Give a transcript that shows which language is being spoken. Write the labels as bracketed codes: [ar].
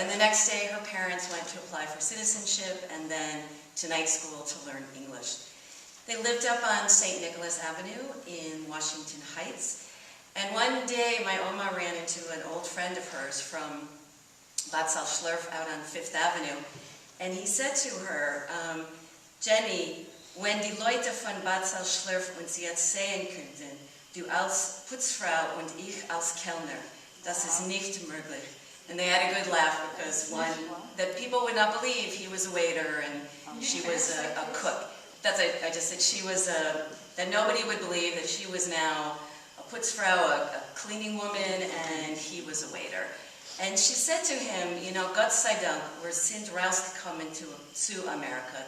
[en] And the next day, her parents went to apply for citizenship and then to night school to learn English. They lived up on St. Nicholas Avenue in Washington Heights. And one day, my Oma ran into an old friend of hers from Bad Salzschlirf out on Fifth Avenue. And he said to her, [de] "Jenny, wenn die Leute von Bad Salzschlirf uns jetzt sehen könnten, du als Putzfrau und ich als Kellner, das ist nicht möglich." [en] And they had a good laugh because that people would not believe he was a waiter and she was a cook. I just said she was that nobody would believe that she was now a Putzfrau, a cleaning woman, and he was a waiter. And she said to him, you know, [de] Gott sei Dank, wir sind rausgekommen [en] to America.